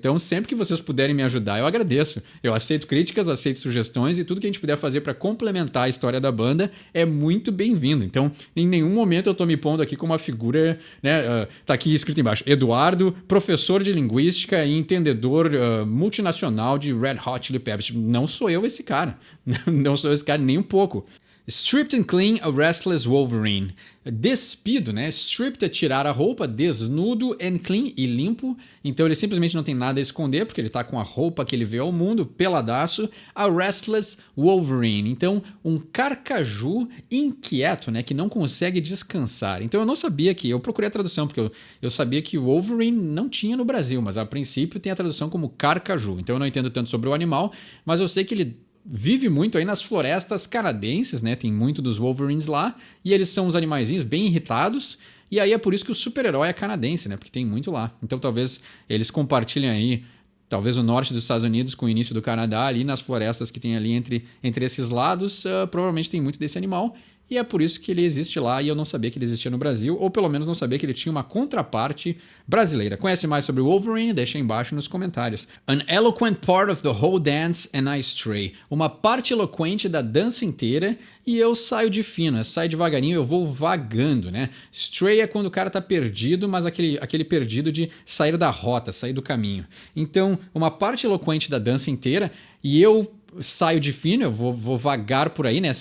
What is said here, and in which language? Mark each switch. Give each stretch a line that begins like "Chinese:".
Portuguese: Então, sempre que vocês puderem me ajudar, eu agradeço. Eu aceito críticas, aceito sugestões e tudo que a gente puder fazer para complementar a história da banda é muito bem-vindo. Então, em nenhum momento eu tô me pondo aqui como uma figura, né? Tá aqui escrito embaixo, Eduardo, professor de linguística e entendedor multinacional de Red Hot Chili Peppers. Não sou eu esse cara. Não sou esse cara nem um pouco.
English: Stripped and clean, a restless Wolverine.
Portuguese: Despido, né? Stripped é tirar a roupa, desnudo, and clean e limpo. Então ele simplesmente não tem nada a esconder, porque ele tá com a roupa que ele vê ao mundo, peladaço.
English: A restless Wolverine.
Portuguese: Então, um carcaju inquieto, né? Que não consegue descansar. Então eu não sabia que... Eu procurei a tradução, porque eu sabia que Wolverine não tinha no Brasil, mas a princípio tem a tradução como carcaju. Então eu não entendo tanto sobre o animal, mas eu sei que ele vive muito aí nas florestas canadenses, né? Tem muito dos Wolverines lá, e eles são uns animaizinhos bem irritados, e aí é por isso que o super-herói é canadense, né? Porque tem muito lá. Então talvez eles compartilhem aí talvez o norte dos Estados Unidos com o início do Canadá, ali nas florestas que tem ali entre esses lados, provavelmente tem muito desse animal. E é por isso que ele existe lá e eu não sabia que ele existia no Brasil, ou pelo menos não sabia que ele tinha uma contraparte brasileira. Conhece mais sobre o Wolverine? Deixa aí embaixo nos comentários.
English: An eloquent part of the whole dance and I stray.
Portuguese: Uma parte eloquente da dança inteira e eu saio de fino, eu saio devagarinho, eu vou vagando, né? Stray é quando o cara tá perdido, mas aquele perdido de sair da rota, sair do caminho. Então, uma parte eloquente da dança inteira e eu saio de fino, eu vou vagar por aí, né?